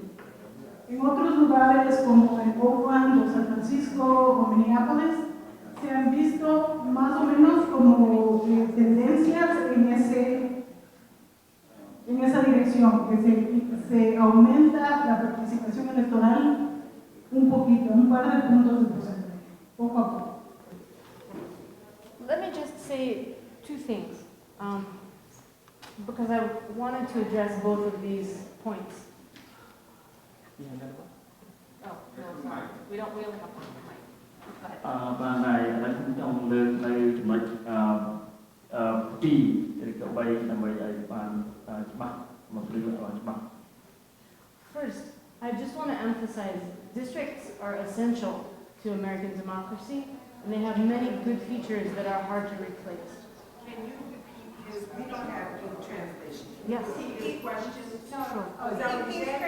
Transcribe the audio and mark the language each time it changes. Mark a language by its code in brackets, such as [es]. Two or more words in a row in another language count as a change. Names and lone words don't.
[es] En otros lugares como en Oakland o San Francisco o Minneapolis, se han visto más o menos como tendencias en esa dirección, que se aumenta la participación electoral un poquito, un par de puntos de porcentaje, poco a poco. [en] Let me just say two things, because I wanted to address both of these points. Oh, no, sorry. We only have one mic. [km] បានហើយឥឡូវខ្ញុំចង់លើកនៅចំណុច2ឬក៏3ដើម្បីឲ្យបានច្បាស់មកព្រឹកឲ្យច្បាស់ [en] First, I just want to emphasize districts are essential to American democracy, and they have many good features that are hard to replace. Can you repeat his? We don't have good translation. Yes. His question. Sure. Oh, is that what you said?